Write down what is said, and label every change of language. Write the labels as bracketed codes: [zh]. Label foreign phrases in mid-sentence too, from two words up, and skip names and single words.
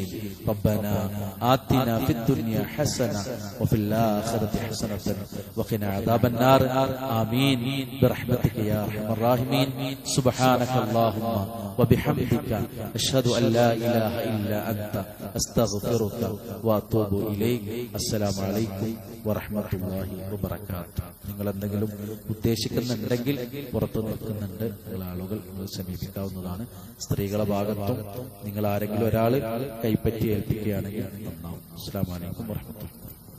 [ar] ربنا آتنا في الدنيا حسنة وفي الآخرة حسنة وقنا عذاب النار. آمين برحمتك يا أرحم الراحمين. سبحانك اللهم وبحمدك أشهد أن لا إله إلا أنت أستغفرك وأتوب إليك. السلام عليكم ورحمة الله وبركاته. [ml] നിങ്ങൾ എന്തെങ്കിലും ഉദ്ദേശിക്കുന്നുണ്ടെങ്കിൽ പുറത്തു നിൽക്കുന്നുണ്ട് നിങ്ങൾ ആളുകൾ സമീപിക്കാവുന്നതാണ്. സ്ത്രീകളുടെ ഭാഗത്തും നിങ്ങൾ ആരെങ്കിലും ഒരാൾ കൈപ്പറ്റി ഏൽപ്പിക്കുകയാണെങ്കിൽ നന്നാവും. [ar] السلام عليكم ورحمة الله.